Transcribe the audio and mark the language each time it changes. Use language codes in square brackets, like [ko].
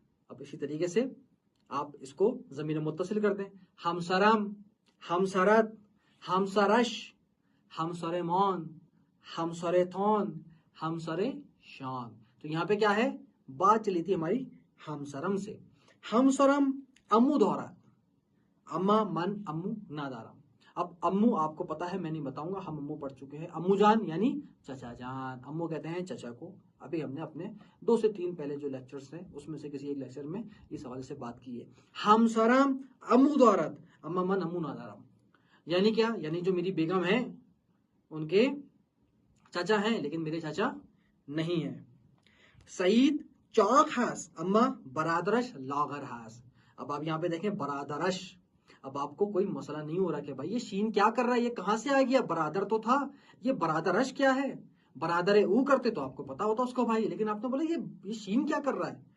[ur] اب اسی طریقے سے آپ اس کو ضمیر متصل کر دیں. [fa] ہمسرم، ہمسرت، ہمسرش، ہمسر مان، ہمسر تان، ہمسر شان. [ur] تو یہاں پہ کیا ہے؟ بات چلی تھی ہماری ہمسرم سے. [fa] ہمسرم امو دورات اما من امو نادارم. [ur] اب امو آپ کو پتا ہے، میں نہیں بتاؤں گا، ہم امو پڑھ چکے ہیں. امو جان یعنی چچا جان، امو کہتے ہیں چچا کو. ابھی ہم نے اپنے 2 سے 3 پہلے جو لیکچرز ہیں اس میں سے کسی ایک لیکچر میں اس حوالے سے بات کی ہے. [fa] ہمسرم امو دارت اما من امو نادارم. [ur] یعنی کیا؟ یعنی جو میری بیگم ہیں ان کے چچا ہیں لیکن میرے چچا نہیں ہیں. [fa] سعید چاک ہاس اما برادرش لاغر ہاس. [ur] اب آپ یہاں پہ دیکھیں برادرش. اب آپ کو کوئی مسئلہ نہیں ہو رہا کہ بھائی یہ شین کیا کر رہا ہے، یہ کہاں سے آ گیا؟ برادر تو تھا، یہ برادرش کیا ہے؟ برادر او کرتے تو آپ کو پتا ہوتا اس کو بھائی، لیکن آپ نے بولا یہ شین کیا کر رہا ہے.